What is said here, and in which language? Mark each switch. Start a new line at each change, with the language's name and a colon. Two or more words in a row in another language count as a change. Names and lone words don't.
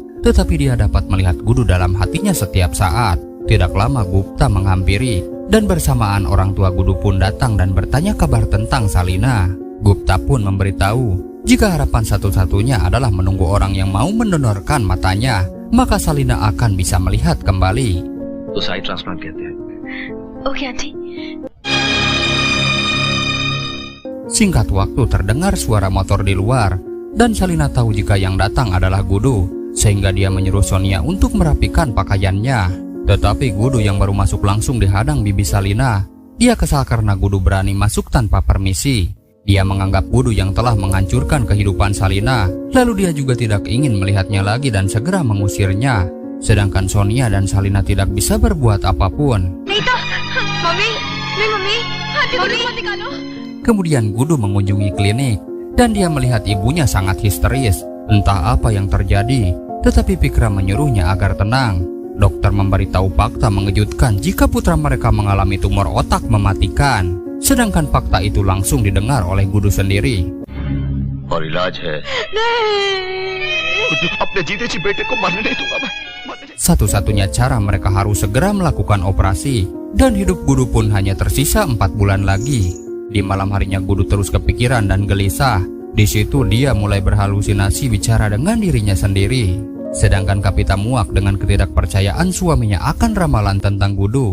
Indonesian: Tetapi dia dapat melihat Gudu dalam hatinya setiap saat. Tidak lama Gupta menghampiri dan bersamaan orang tua Gudu pun datang dan bertanya kabar tentang Salina. Gupta pun memberitahu jika harapan satu-satunya adalah menunggu orang yang mau mendonorkan matanya, maka Salina akan bisa melihat kembali.
Hindi: तो
English: sight transplant
Hindi: कहते हैं.
English: okay aunty.
Indonesian: Singkat waktu terdengar suara motor di luar dan Salina tahu jika yang datang adalah Gudu, sehingga dia menyuruh Sonia untuk merapikan pakaiannya. Tetapi Gudu yang baru masuk langsung dihadang bibi Salina. Dia kesal karena Gudu berani masuk tanpa permisi. Dia menganggap Gudu yang telah menghancurkan kehidupan Salina. Lalu dia juga tidak ingin melihatnya lagi dan segera mengusirnya. Sedangkan Sonia dan Salina tidak bisa berbuat apapun.
Hindi: नहीं तो मम्मी, नहीं मम्मी, आंटी को मत निकालो.
Indonesian: Kemudian Gudu mengunjungi klinik dan dia melihat ibunya sangat histeris. Entah apa yang terjadi, tetapi Pikra menyuruhnya agar tenang. Dokter memberitahu fakta mengejutkan jika putra mereka mengalami tumor otak mematikan. Sedangkan fakta itu langsung didengar oleh Gudu sendiri.
Hindi: और इलाज है. अपने जीते जी बेटे को मरने नहीं दूंगा मैं.
Indonesian: Satu-satunya cara mereka harus segera melakukan operasi. Dan hidup Gudu pun hanya tersisa 4 bulan lagi. Di malam harinya Gudu terus kepikiran dan gelisah. Di situ dia mulai berhalusinasi bicara dengan dirinya sendiri. Sedangkan Kapita muak dengan ketidakpercayaan suaminya akan ramalan tentang Gudu.